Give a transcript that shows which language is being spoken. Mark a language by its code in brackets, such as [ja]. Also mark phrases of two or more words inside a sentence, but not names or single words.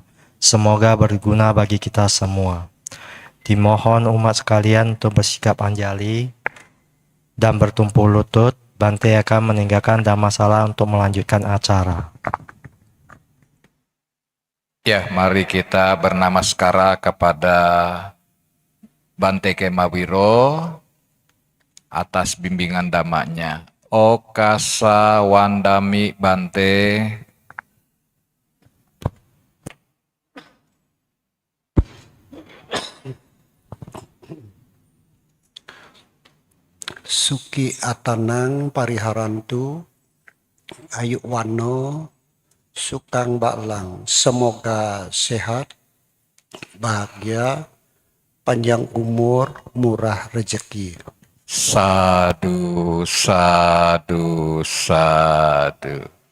[id] Semoga berguna bagi kita semua. Dimohon umat sekalian untuk bersikap anjali dan bertumpul lutut. Bante akan meninggalkan Dhammasala untuk melanjutkan acara. Ya, mari kita bernamaskara kepada Bante Kemawiro atas bimbingan dhammanya. [pi] Okasa wandami Bante. Suki atanang pariharantu ayuk wano sukang baklang. [id] Semoga sehat, bahagia, panjang umur, murah rezeki. [pi] Sadu, sadu, sadu.